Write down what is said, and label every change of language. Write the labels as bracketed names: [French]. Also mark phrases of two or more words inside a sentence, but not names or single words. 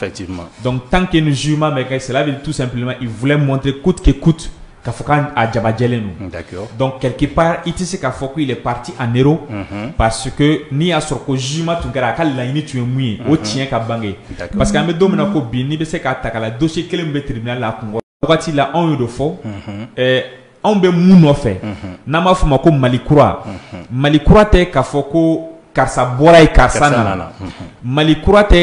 [French] effectivement donc tant que [Bambara] ni jugement bɛ kɛ [French] cela veut dire tout simplement il voulait montrer coûte que coûte [Bambara] k'a fɔ k'a jabajɛlen don [French] d'accord donc [Bambara] quelque part i tɛ se k'a fɔ [French] qu'il est parti en héros parce que [Bambara] n'i y'a sɔrɔ ko jugement tun kɛra a ka laɲini tun ye mun ye o tiɲɛ ka bange parce que an bɛ don min na ko bi n'i bɛ se k'a ta k'a la dossier kelen min bɛ tribunal la a kun wagati la anw y'o de fɔ anw bɛ mun nɔfɛ n'an b'a fɔ ma ko Mali kura Mali kura tɛ k'a fɔ ko karisa bɔra ye karisa nana Mali kura tɛ